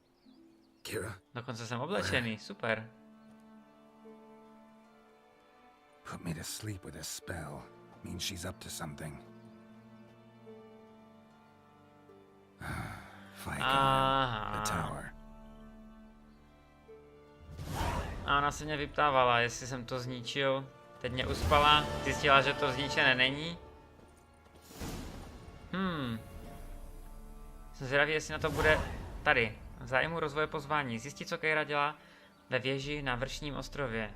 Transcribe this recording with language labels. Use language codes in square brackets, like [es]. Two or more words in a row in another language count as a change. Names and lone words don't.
[cs] Kira? Dokonce jsem oblečený, super. [en] Put me to sleep with a spell. Means she's up to something. Fight the tower. [cs] A ona se mě vyptávala, jestli jsem to zničil. Teď mě uspala, zjistila, že to zničené není. Jsem zvědavý, jestli na to bude tady. V zájmu rozvoje pozvání. Zjistit, co Keira dělá ve věži na vršním ostrově.